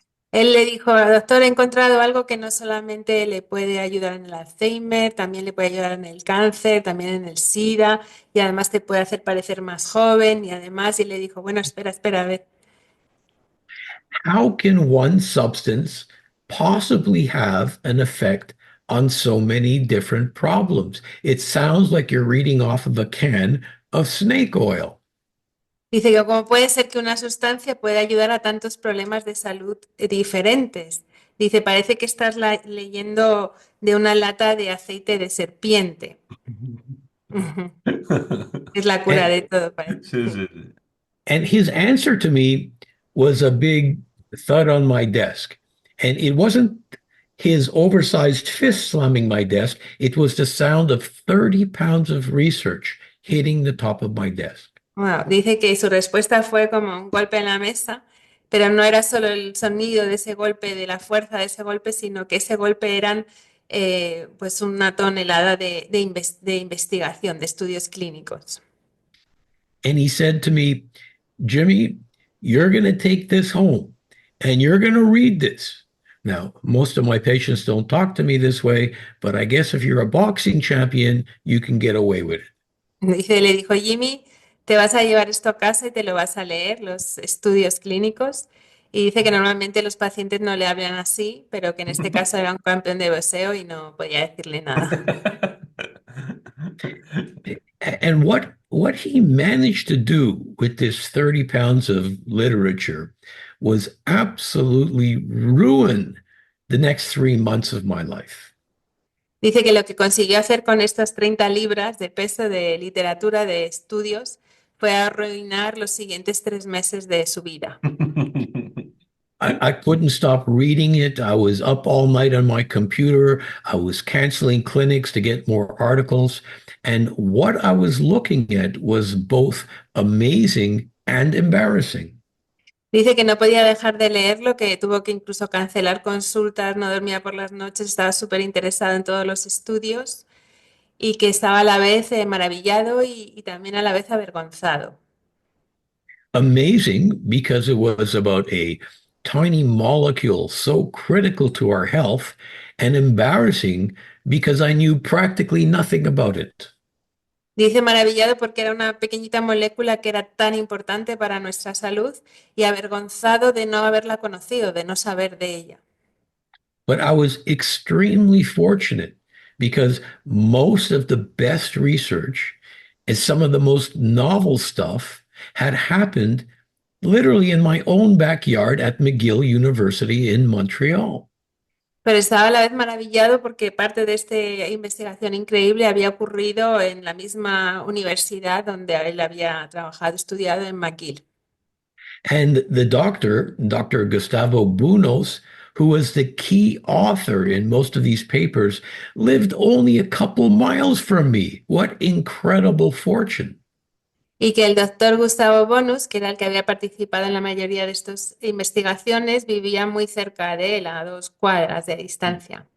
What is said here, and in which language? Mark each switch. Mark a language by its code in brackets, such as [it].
[es] Él le dijo, doctor, he encontrado algo que no solamente le puede ayudar en el Alzheimer, también le puede ayudar en el cáncer, también en el SIDA, y además te puede hacer parecer más joven, y además, y le dijo, bueno, espera, a ver. [en] how can one substance possibly have an effect on so many different problems? It sounds like you're reading off of a can of snake oil. [es] Dice que cómo puede ser que una sustancia pueda ayudar a tantos problemas de salud diferentes. Dice, parece que estás leyendo de una lata de aceite de serpiente. Ujú. Es la cura [en] And, [es] de todo, parece. Sí, Sí. sí, sí. [en] and his answer to me was a big thud on my desk. And it wasn't his oversized fist slamming my desk, it was the sound of 30 pounds of research hitting the top of my desk. [es] Wow, dice que su respuesta fue como un golpe en la mesa, pero no era solo el sonido de ese golpe, de la fuerza de ese golpe, sino que ese golpe eran pues una tonelada de investigación, de estudios clínicos. [en] And he said to me, Jimmy, you're going to take this home and you're going to read this. Now, most of my patients don't talk to me this way, but I guess if you're a boxing champion, you can get away with it. [es] Dice, le dijo Jimmy, te vas a llevar esto a casa y te lo vas a leer, los estudios clínicos. Y dice que normalmente los pacientes no le hablan así, pero que en este caso era un campeón de boxeo y no podía decirle nada. [en] And what he managed to do with this 30 pounds of literature was absolutely ruin the next 3 months of my life. [es] Dice que lo que consiguió hacer con estas 30 libras de peso de literatura, de estudios, fue arruinar los siguientes 3 meses de su vida. [en] I couldn't stop reading it. I was up all night on my computer. I was canceling clinics to get more articles. And what I was looking at was both amazing and embarrassing. [es] Dice que no podía dejar de leerlo, que tuvo que incluso cancelar consultas, no dormía por las noches, estaba súper interesado en todos los estudios y que estaba a la vez maravillado y también a la vez avergonzado. [en] Amazing because it was about a tiny molecule so critical to our health, and embarrassing because I knew practically nothing about it. [es] Dice maravillado porque era una pequeñita molécula que era tan importante para nuestra salud y avergonzado de no haberla conocido, de no saber de ella. [en] But I was extremely fortunate because most of the best research and some of the most novel stuff had happened literally in my own backyard at McGill University in Montreal. [es] Pero estaba a la vez maravillado porque parte de esta investigación increíble había ocurrido en la misma universidad donde él había trabajado, estudiado en McGill. [en] And the doctor, Dr. Gustavo Bunos, who was the key author in most of these papers, lived only a couple miles from me. What incredible fortune. [es] Y que el doctor Gustavo Bonus, que era el que había participado en la mayoría de estas investigaciones, vivía muy cerca de él, a 2 cuadras de distancia.